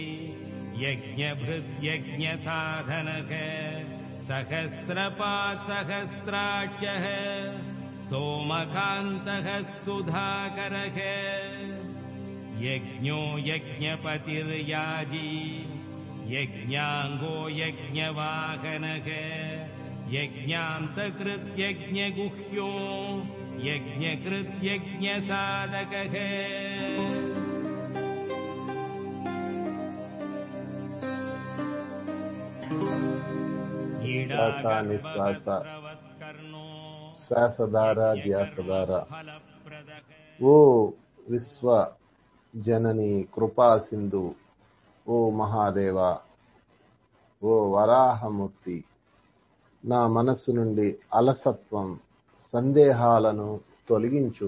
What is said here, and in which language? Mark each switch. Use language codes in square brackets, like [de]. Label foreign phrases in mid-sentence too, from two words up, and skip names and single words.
[sa] यज्ञभृद्यज्ञसाधनः सहस्रपात् सहस्राक्षः सोमकान्तः सुधाकरः यज्ञो यज्ञपतिर्याजी यज्ञाङ्गो यज्ञवाहनः यज्ञान्तकृत्यज्ञगुह्यो यज्ञकृत्यज्ञसाधकः [te] శ్వాస నిశ్వాస శ్వాసధార ధ్యాసధార. ఓ విశ్వ జనని కృపా సింధు, ఓ మహాదేవ, ఓ వరాహమూర్తి, నా మనస్సు నుండి అలసత్వం సందేహాలను తొలగించు.